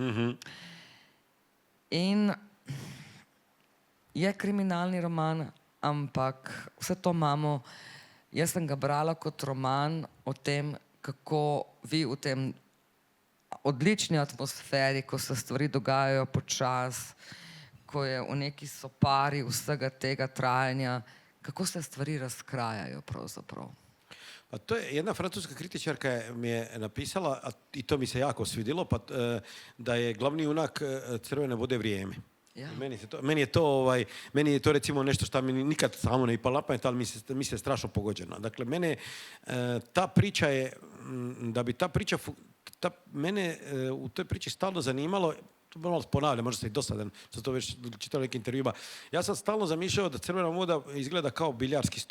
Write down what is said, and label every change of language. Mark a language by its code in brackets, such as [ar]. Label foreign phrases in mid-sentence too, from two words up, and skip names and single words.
[sl] In je kriminalni roman, ampak vse to imamo, jaz sem ga brala kot roman o tem, kako vi v tem odlični atmosferi, ko se stvari dogajajo počas, ko je v neki sopari vsega tega trajanja, kako se stvari razkrajajo pravzaprav. [hr] Pa to je jedna francuska kritičarka mi je napisala, i to mi se jako svidjelo, da je glavni junak Crvene vode vrijeme. Ja. Meni je to recimo nešto što mi nikad samo ne ipalo na pamet, ali mi se strašno pogođeno. Dakle, mene ta priča je, da bi ta priča, mene u toj priči stalno zanimalo, to malo ponavljam, možda se i dosadan, sam to već čitao nekim intervjuima, ja sam stalno zamišljao da Crvena voda izgleda kao biljarski stol.